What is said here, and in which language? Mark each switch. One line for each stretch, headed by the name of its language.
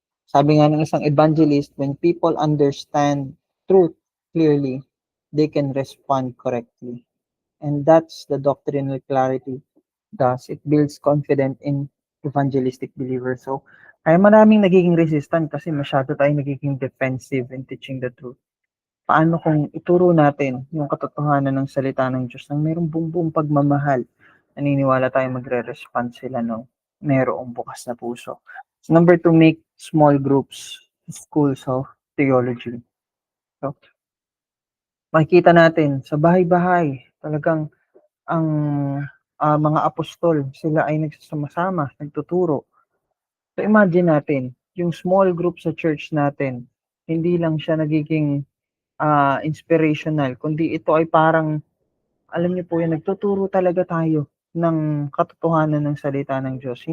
Filipino: Sabi nga ng isang
English: evangelist, when people understand truth clearly, they can respond correctly. And that's the doctrinal clarity. Thus, it builds confidence in evangelistic believers.
Filipino: So, ay maraming nagiging resistant kasi masyado tayong nagiging defensive
English: in teaching the truth.
Filipino: Paano kung ituro natin yung katotohanan ng salita ng Diyos ng mayroong buong pagmamahal? Naniniwala tayo magre-respond sila no mayroong bukas na puso.
English: So, number 2, make small groups, schools of theology.
Filipino: So, makikita natin sa bahay-bahay, talagang ang mga apostol, sila ay nagsasama-sama, nagtuturo. So imagine natin, yung small group sa church natin, hindi lang siya nagiging inspirational, kundi ito ay parang, alam niyo po yan, nagtuturo talaga tayo ng katotohanan ng salita ng Diyos.